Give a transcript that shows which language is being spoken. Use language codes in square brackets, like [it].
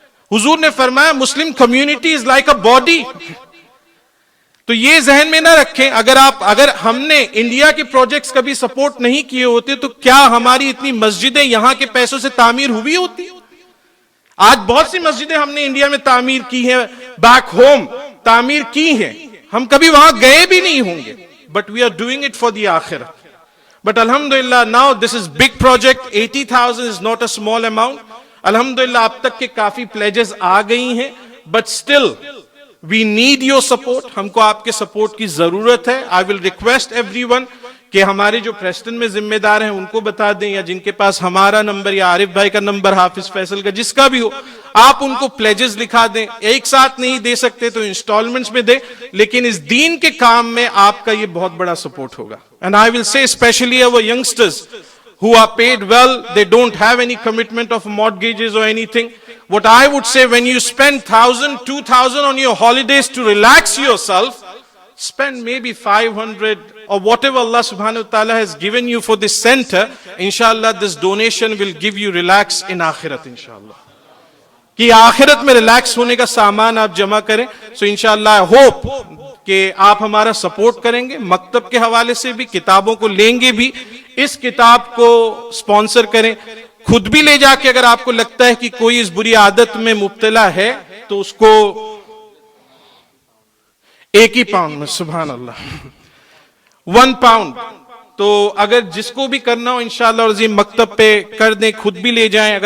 [ur] حضور نے فرمایا [en] Muslim community is like a body. [ur] تو یہ ذہن میں نہ رکھیں, اگر ہم نے انڈیا کے پروجیکٹس کبھی سپورٹ نہیں کیے ہوتے تو کیا ہماری اتنی مسجدیں یہاں کے پیسوں سے تعمیر ہوئی ہوتی؟ آج بہت سی مسجدیں ہم نے انڈیا میں تعمیر کی ہیں, بیک ہوم تعمیر کی ہیں, ہم کبھی وہاں گئے بھی نہیں ہوں گے, [en] But we are doing it for the آخرت. But الحمدللہ now this is big project, 80,000 is not a small amount. [ur] الحمدللہ اب تک کے کافی پلیجز آ گئی ہیں, [en] But still we need your support. [ur] ہم کو آپ کے سپورٹ کی ضرورت ہے. [en] I will request everyone [ur] کہ ہمارے جو پریسٹن میں ذمہ دار ہیں ان کو بتا دیں, یا جن کے پاس ہمارا نمبر یا عارف بھائی کا نمبر, حافظ فیصل کا, جس کا بھی ہو, آپ ان کو پلیجز لکھا دیں. ایک ساتھ نہیں دے سکتے تو انسٹالمنٹس میں دیں, لیکن اس دین کے کام میں آپ کا یہ بہت بڑا سپورٹ ہوگا. [en] And I will say especially our youngsters who are paid well, they don't have any commitment of mortgages or anything. What I would say, when you spend 1,000, 2,000 on your holidays to relax yourself, spend maybe 500 or whatever Allah subhanahu wa ta'ala has given you for this center. Inshallah, this donation will give you relax in akhirat, inshallah. [ur] کہ آخرت میں relax ہونے کا سامان آپ جمع کریں. سو انشاءاللہ [en] I hope [ur] کہ آپ ہمارا سپورٹ کریں گے, مکتب کے حوالے سے بھی, کتابوں کو لیں گے بھی, اس کتاب کو سپانسر کریں, خود بھی لے جا کے اگر آپ کو لگتا ہے کہ کوئی اس بری عادت میں مبتلا ہے تو اس کو 1 پاؤنڈ میں, سبحان اللہ, 1 پاؤنڈ, تو اگر جس کو بھی کرنا ہو انشاءاللہ عظیم مکتب پہ کر دیں, خود بھی لے جائیں.